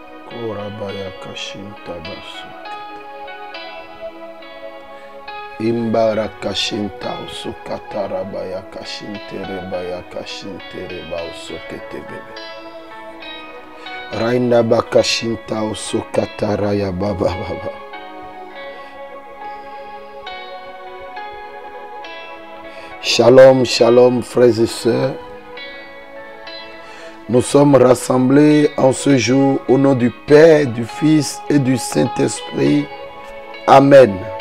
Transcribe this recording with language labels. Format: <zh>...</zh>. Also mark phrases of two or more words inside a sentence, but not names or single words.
<fr>Korabaya kashinta basu. Imbara kashinta usukatara baya kashintere baya kashintere ba usokete bebe. Rainda bakashinta usukatara ya baba baba. Shalom, shalom frères et sœurs. Nous sommes rassemblés en ce jour au nom du Père, du Fils et du Saint-Esprit. Amen.</fr>